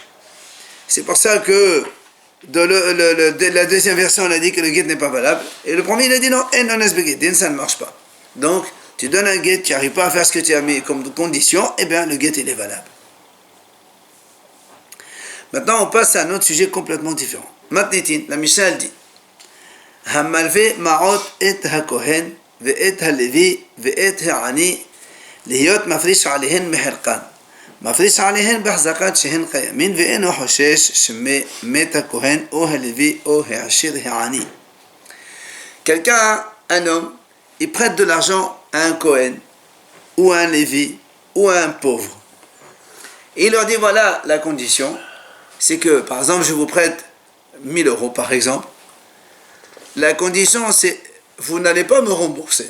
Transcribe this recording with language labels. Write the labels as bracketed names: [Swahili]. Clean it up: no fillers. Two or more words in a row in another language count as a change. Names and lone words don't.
[French] C'est pour ça que dans la deuxième version, on a dit que le guet n'est pas valable. Et le premier, il a dit non, ça ne marche pas. Donc, tu donnes un guet, tu n'arrives pas à faire ce que tu as mis comme condition, eh bien, le guet, il est valable. Maintenant, on passe à un autre sujet complètement différent. [Hebrew] Matnitin, [French] la Mishnah dit [Hebrew] המלוה מעות את הכהן ואת הלוי ואת העני להיות מפריש עליהן מחלקן מפריש עליהן בהחזקת שהן קיימין ואינו חושש שמת הכהן או הלוי או העשיר העני. [French] Quelqu'un, un homme, il prête de l'argent à un Cohen ou à un Lévi ou à un pauvre. Et il leur dit voilà la condition, c'est que par exemple je vous prête 1000 euros par exemple. La condition c'est vous n'allez pas me rembourser.